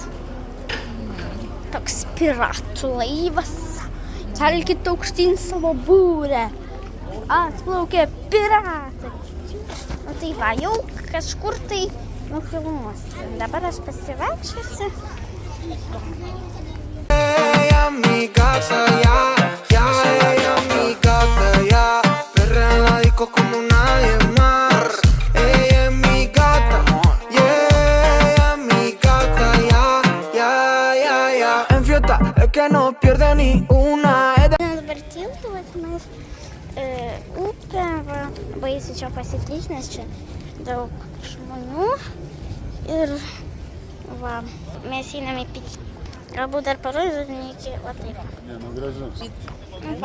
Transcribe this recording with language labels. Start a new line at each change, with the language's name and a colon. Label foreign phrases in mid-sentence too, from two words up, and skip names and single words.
Lithuanian: Toks piratų laivas. Kelkit aukštyn savo būrę. Atplaukė piratai. Nu tai va, jau kažkur tai nufilmuosiu. Dabar aš pasivaikščiosiu.
Spanish: Ella es mi gata, ya, ella es mi gata, ya. Perrea en la disco como nadie más. Ella es mi gata, yeah, ella es mi gata, ya. En fiesta es que no pierde ni una.
Lithuanian: Dabar tiltų, mes upę, va, baisiu čia pasiklys, nes čia daug žmonių. Ir va, mes einame į pizzą. Galbūt dar parodysiu, iki va taip. Ne, nu gražu.